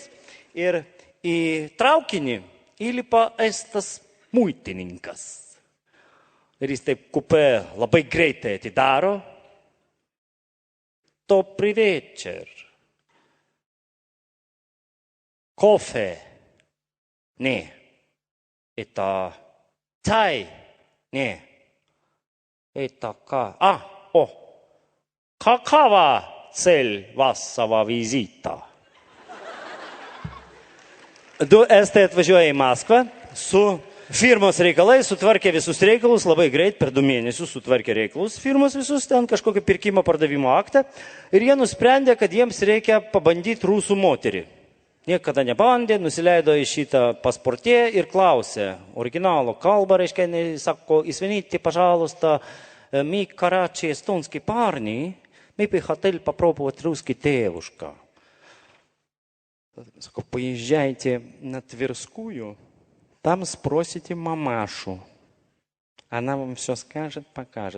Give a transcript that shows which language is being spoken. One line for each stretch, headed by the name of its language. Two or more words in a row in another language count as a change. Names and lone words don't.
Lithuanian: Ir į traukinį įlipa estas muitininkas. Ir jis taip kupė labai greitai atidaro.
Russian: Добрый вечер. Кофе. Ne. Это чай. Не. Это Какова цель вашего визита?
Lithuanian: Du estai atvažiuoja į Maskvą su firmos reikalais, sutvarkė visus reikalus, labai greit, per 2 mėnesius sutvarkė reikalus, firmos visus, ten kažkokį pirkimo pardavimo aktą ir jie nusprendė, kad jiems reikia pabandyti rusų moterį. Niekada nebandė, nusileido į šitą pasportė ir klausė originalo kalbą, reiškia, sako,
Russian: извините, пожалуйста, мы, короче, эстонские парни, мы бы хотели попробовать русский девушка. Поезжайте на Тверскую, там спросите мамашу. Она вам все скажет, покажет.